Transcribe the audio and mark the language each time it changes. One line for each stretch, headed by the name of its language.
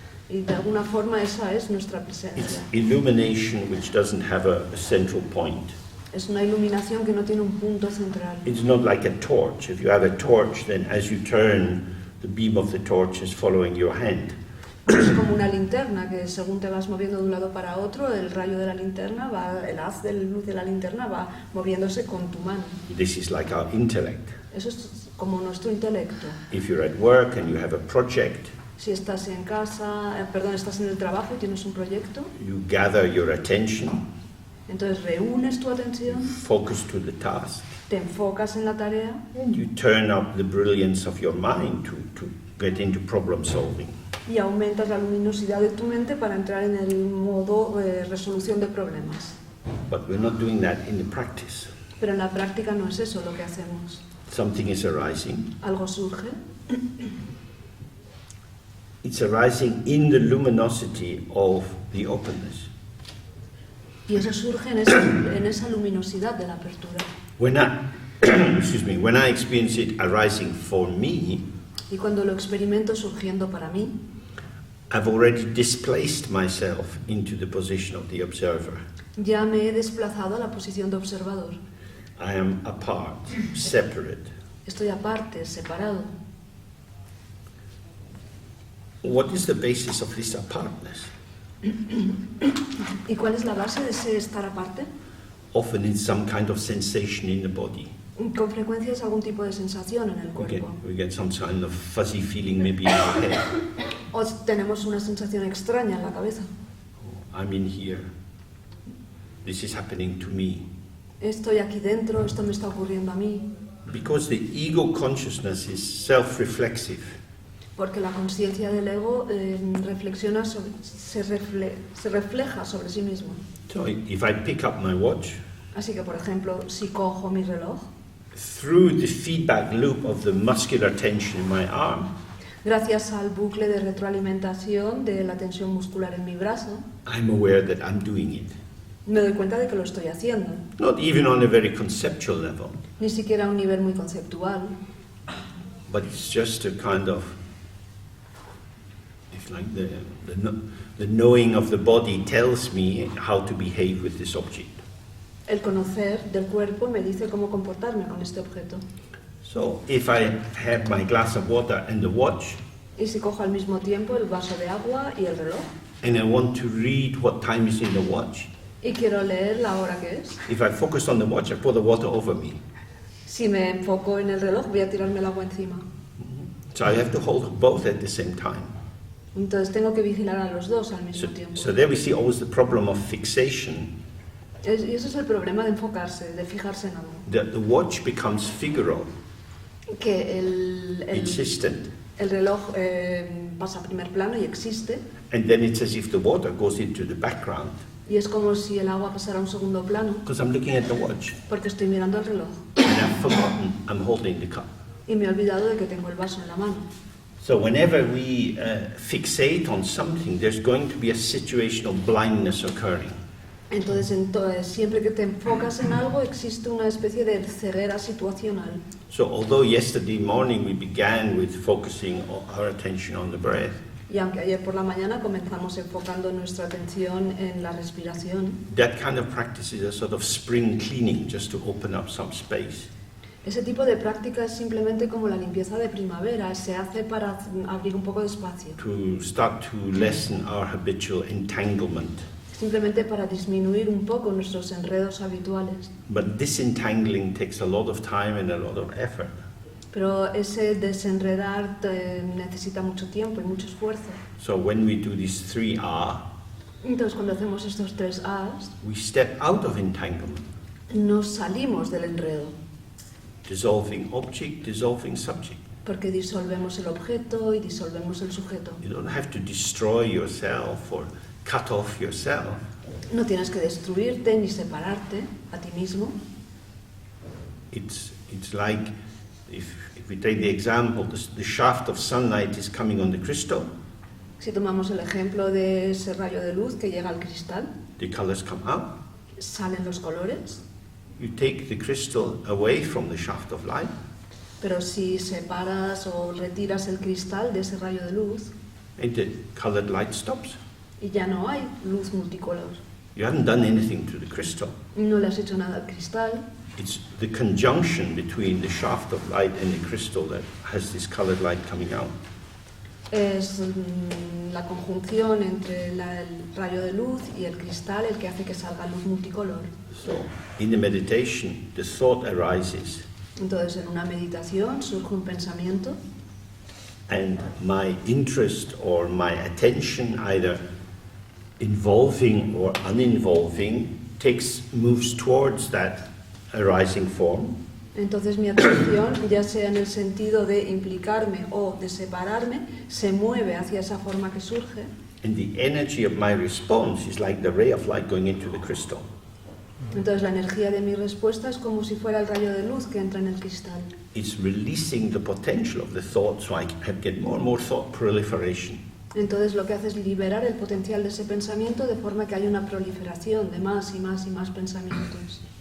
Spanish: Y de alguna forma esa es nuestra
English: It's
Spanish: presencia.
English: illumination which doesn't have a central point.
Spanish: Es una iluminación que no tiene un punto central.
English: It's not like a torch. If you have a torch, then as you turn, the beam of the torch is following your hand.
Spanish: Es como una linterna que según te vas moviendo de un lado para otro, el rayo de la linterna va, el haz de luz de la linterna va moviéndose con tu mano.
English: This is like our intellect.
Spanish: Eso es como nuestro intelecto.
English: If you're at work and you have a project,
Spanish: Si estás en casa, estás en el trabajo y tienes un proyecto,
English: you gather your attention,
Spanish: entonces reúnes tu atención,
English: focus to the task,
Spanish: te enfocas en la tarea
English: and you turn up the brilliance of your mind to get into problem solving.
Spanish: y aumentas la luminosidad de tu mente para entrar en el modo resolución de problemas.
English: But we're not doing that in the practice.
Spanish: Pero en la práctica no es eso lo que hacemos.
English: Something is arising.
Spanish: algo surge,
English: It's arising in the luminosity of the openness.
Spanish: y eso surge en esa luminosidad de la apertura.
English: When I, when I experience it arising for me,
Spanish: Y cuando lo experimento surgiendo para mí,
English: I've already displaced myself into the position of the observer.
Spanish: ya me he desplazado a la posición de observador.
English: I am apart, separate.
Spanish: Estoy aparte, separado.
English: What is the basis of this apartness?
Spanish: ¿Y cuál es la base de ese estar aparte?
English: Often it's some kind of sensation in the body.
Spanish: Con frecuencia es algún tipo de sensación en el cuerpo.
English: We get some kind of fuzzy feeling maybe in our head.
Spanish: O tenemos una sensación extraña en la cabeza.
English: I'm in here. This is happening to me.
Spanish: Estoy aquí dentro, esto me está ocurriendo a mí.
English: Because the ego consciousness is self-reflexive.
Spanish: Porque la conciencia del ego reflexiona se refleja sobre sí mismo.
English: So if I pick up my watch,
Spanish: Así que, por ejemplo, si cojo mi reloj,
English: through the feedback loop of the muscular tension in my arm,
Spanish: gracias al bucle de retroalimentación de la tensión muscular en mi brazo,
English: I'm aware that I'm doing it.
Spanish: me doy cuenta de que lo estoy haciendo.
English: Not even on a very conceptual level,
Spanish: Ni siquiera a un nivel muy conceptual,
English: but it's just a kind of, it's like the knowing of the body tells me how to behave with this object.
Spanish: el conocer del cuerpo me dice cómo comportarme con este objeto.
English: So if I have my glass of water and the watch,
Spanish: Y si cojo al mismo tiempo el vaso de agua y el reloj,
English: and I want to read what time is in the watch,
Spanish: y quiero leer la hora que es,
English: if I focus on the watch, I pour the water over me.
Spanish: si me enfoco en el reloj voy a tirarme el agua encima.
English: So I have to hold both at the same time.
Spanish: Entonces tengo que vigilar a los dos al mismo tiempo.
English: So there we see always the problem of fixation.
Spanish: Y ese es el problema de enfocarse, de fijarse en algo.
English: The watch becomes figural,
Spanish: Que
English: insistent,
Spanish: el reloj pasa a primer plano y existe,
English: and then it's as if the water goes into the background
Spanish: y es como si el agua pasara a un segundo plano,
English: because I'm looking at the watch
Spanish: porque estoy mirando el reloj
English: and I've forgotten I'm holding the cup.
Spanish: y me he olvidado de que tengo el vaso en la mano.
English: So whenever we fixate on something, there's going to be a situation of blindness occurring.
Spanish: Entonces, siempre que te enfocas en algo, existe una especie de ceguera situacional.
English: So although yesterday morning we began with focusing our attention on the breath,
Spanish: Y aunque ayer por la mañana comenzamos enfocando nuestra atención en la respiración,
English: that kind of practice is a sort of spring cleaning just to open up some space.
Spanish: ese tipo de práctica es simplemente como la limpieza de primavera, se hace para abrir un poco de espacio,
English: To start to lessen our habitual entanglement.
Spanish: simplemente para disminuir un poco nuestros enredos habituales.
English: But disentangling takes a lot of time and a lot of effort.
Spanish: Pero ese desenredar necesita mucho tiempo y mucho esfuerzo.
English: So when we do these 3R,
Spanish: Entonces, cuando hacemos estos 3 A's,
English: we step out of entanglement.
Spanish: nos salimos del enredo,
English: Dissolving object, dissolving subject.
Spanish: porque disolvemos el objeto y disolvemos el sujeto.
English: You don't have to destroy yourself or cut off yourself.
Spanish: No tienes que destruirte ni separarte a ti mismo.
English: It's like if we take the example, the shaft of sunlight is coming on the crystal,
Spanish: Si tomamos el ejemplo de ese rayo de luz que llega al cristal,
English: the colors come out.
Spanish: salen los colores,
English: You take the crystal away from the shaft of light,
Spanish: pero si separas o retiras el cristal de ese rayo de luz
English: and the colored light stops.
Spanish: y ya no hay luz multicolor,
English: You haven't done anything to the crystal.
Spanish: no le has hecho nada al cristal,
English: It's the conjunction between the shaft of light and the crystal that has this colored light coming out.
Spanish: es la conjunción entre el rayo de luz y el cristal el que hace que salga luz multicolor.
English: So, in the meditation, the thought arises,
Spanish: Entonces, en una meditación surge un pensamiento
English: and my interest or my attention, either involving or uninvolving, moves towards that arising form,
Spanish: Entonces mi atención, ya sea en el sentido de implicarme o de separarme, se mueve hacia esa forma que surge
English: and the energy of my response is like the ray of light going into the crystal.
Spanish: Entonces la energía de mi respuesta es como si fuera el rayo de luz que entra en el cristal.
English: It's releasing the potential of the thought, so I can get more and more thought proliferation.
Spanish: Entonces lo que hace es liberar el potencial de ese pensamiento de forma que haya una proliferación de más y más y más pensamientos.